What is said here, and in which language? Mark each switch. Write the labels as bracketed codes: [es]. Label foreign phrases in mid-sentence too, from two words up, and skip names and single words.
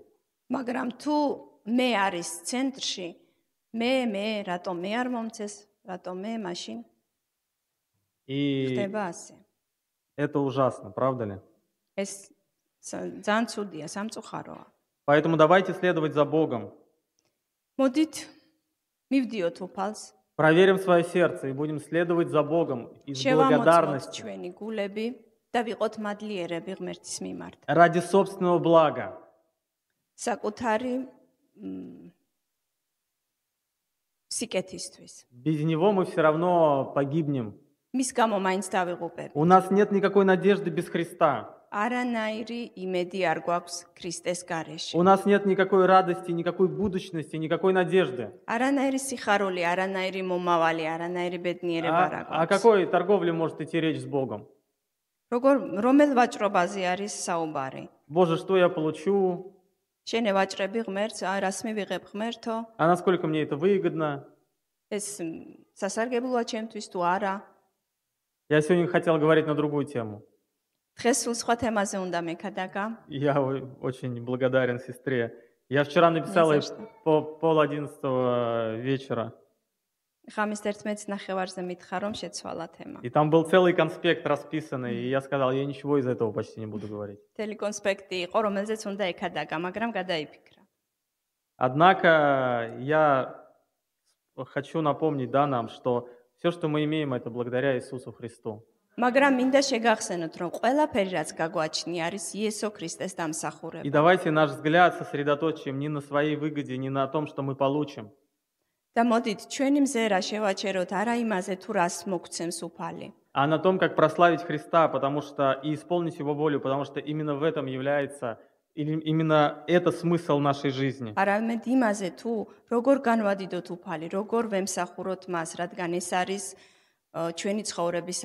[ka] მაგრამ თუ მე არის ცენტრში, მე რატო მე არ მომწეს, რატო მე მაშინ [ru] И [ka] ხდება ასე. [ru] это ужасно, правда ли? [ka] ეს ძალიან ცუდია, სამწუხაროა. [ru] Поэтому давайте следовать за Богом. [ka] მოდით მივდიოთ უფალს. [ru] Проверим свое сердце и будем следовать за Богом из [ka] შევამოწმოთ [ru] благодарности. [ka] ჩვენი გულები და ვიყოთ მადლიერები ღმერთის მიმართ. [ru] Ради собственного блага. [ka] საკუთარი სიკეთისთვის. [ru] Без него мы все равно погибнем. [ka] მის გამო მაინც დავიღუპებ. [ru] У нас нет никакой надежды без Христа. [ka] არანაირი იმედი არ გვაქვს ქრისტეს გარეშე. [ru] У нас нет никакой радости, никакой будущности, никакой надежды. [ka] არანაირი სიხარული, არანაირი მომავალი, არანაირი ბედნიერება არ [ru] О [ka] აქვს. [ru] какой торговле может идти речь с Богом? [ka] რომელ ვაჭრობაზე არის საუბარი? [ru] Боже, что я получу? [ka] შენ ევაჭრები ღმერთს, რას მივიღებ ღმერთო? [ru] А насколько мне это выгодно? [ka] ეს სასარგებლოა ჩემთვის თუ არა? [ru] Я сегодня хотел говорить на другую тему. [ka] დღეს სულ სხვა თემაზე უნდა მეკადაგა. [ru] Я очень благодарен сестре. Я вчера написал ей по 10:30 вечера. [ka] ხამის 11:30-ზე მითხა რომ შეცვალა თემა. [ru] И там был целый конспект расписанный, и я сказал, я ничего из этого почти не буду говорить. [ka] თელი კონსპექტი იყო, რომელზეც უნდა ეკადაგა, მაგრამ გადაიფიქრა. [ru] Однако я хочу напомнить нам, что все, что мы имеем, это благодаря Иисусу Христу. [ka] მაგრამ მინდა შეგახსენოთ, რომ ყველაფერი, რაც გაგვაჩნია, არის იესო ქრისტეს [ru] И [ka] დამსახურება. [ru] давайте наш взгляд сосредоточим не на своей выгоде, не на том, что мы получим, [ka] და მოდით, ჩვენი მზერა შევაჩეროთ არა имазе, თუ რას მოგცემს უფალი, [ru] а на том, как прославить Христа, потому что и исполнить Его волю, потому что именно в этом является, или именно это смысл нашей жизни. [ka] არამედ იმазе, თუ როგორ განვადიდოთ უფალი, როგორ ვემსახუროთ მას, რადგან ეს არის ჩვენი ცხოვრების აზრი.